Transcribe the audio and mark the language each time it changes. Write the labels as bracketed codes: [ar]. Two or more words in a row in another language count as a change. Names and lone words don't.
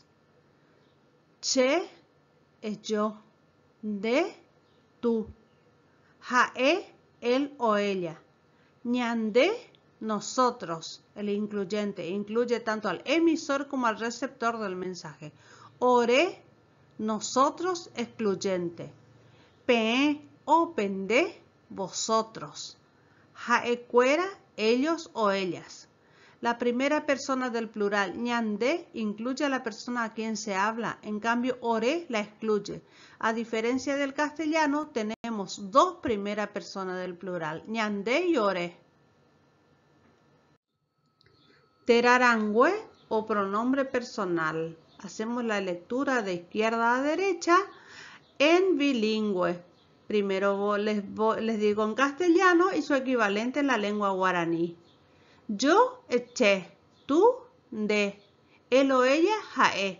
[es] Che es yo, de, tú. Jae, él o ella. Ñande, nosotros, el incluyente, incluye tanto al emisor como al receptor del mensaje. Ore, nosotros, excluyente. [gn] Pe o pende, [es] vosotros. Jaecuera, ellos o ellas. La primera persona del plural, ñande, incluye a la persona a quien se habla, en cambio, ore la excluye. A diferencia del castellano, tenemos dos primeras personas del plural, ñande y ore. Terarangüe o pronombre personal. Hacemos la lectura de izquierda a derecha en bilingüe. Primero les digo en castellano y su equivalente en la lengua guaraní. Yo, che, tú, de, él o ella, jae.